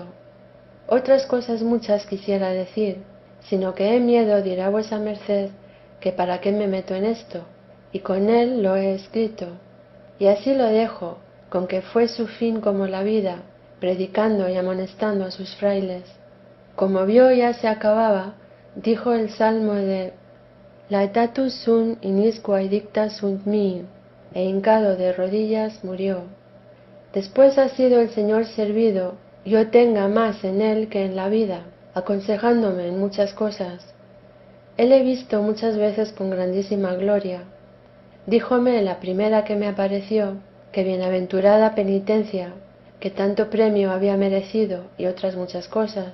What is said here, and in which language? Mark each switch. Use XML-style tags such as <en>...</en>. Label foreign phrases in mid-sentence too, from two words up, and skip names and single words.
<es>Otras cosas muchas quisiera decir, sino que he miedo dirá vuesa merced que para qué me meto en esto, y con él lo he escrito. Y así lo dejo, con que fue su fin como la vida, predicando y amonestando a sus frailes. Como vio ya se acababa, dijo el salmo de</es> <la>Laetatus sunt inisquae dicta sunt mihi,</la> <es>e hincado de rodillas murió. Después ha sido el Señor servido, yo tenga más en él que en la vida, aconsejándome en muchas cosas. Él he visto muchas veces con grandísima gloria. Díjome la primera que me apareció, que bienaventurada penitencia, que tanto premio había merecido y otras muchas cosas.</es>